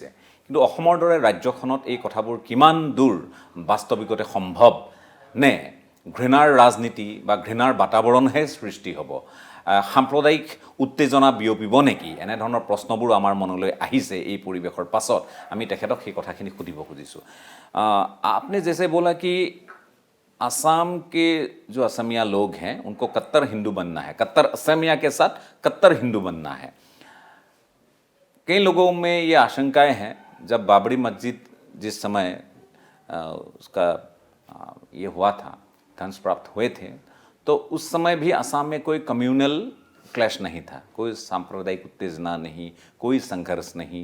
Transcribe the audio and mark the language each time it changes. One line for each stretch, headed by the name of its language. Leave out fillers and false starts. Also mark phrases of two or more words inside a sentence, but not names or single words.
Assamese: কিন্তু অসমৰ দৰে ৰাজ্যখনত এই কথাবোৰ কিমান দূৰ বাস্তৱিকতে সম্ভৱ নে ঘৃণাৰ ৰাজনীতি বা ঘৃণাৰ বাতাবৰণহে সৃষ্টি হ'ব, সাম্প্ৰদায়িক উত্তেজনা বিয়পিব নেকি, এনেধৰণৰ প্ৰশ্নবোৰ আমাৰ মনলৈ আহিছে এই পৰিৱেশৰ পাছত। আমি তেখেতক সেই কথাখিনি সুধিব খুজিছোঁ।
Hindi: आपने जैसे बोला कि आसाम के जो असमिया लोग हैं उनको कट्टर हिंदू बनना है, कट्टर असमिया के साथ कट्टर हिंदू बनना है। कई लोगों में ये आशंकाएं हैं, जब बाबरी मस्जिद जिस समय उसका ये हुआ था, ध्वंस प्राप्त हुए थे, तो उस समय भी असम में कोई
English: communal clash
Hindi: नहीं था, कोई सांप्रदायिक उत्तेजना नहीं, कोई संघर्ष नहीं।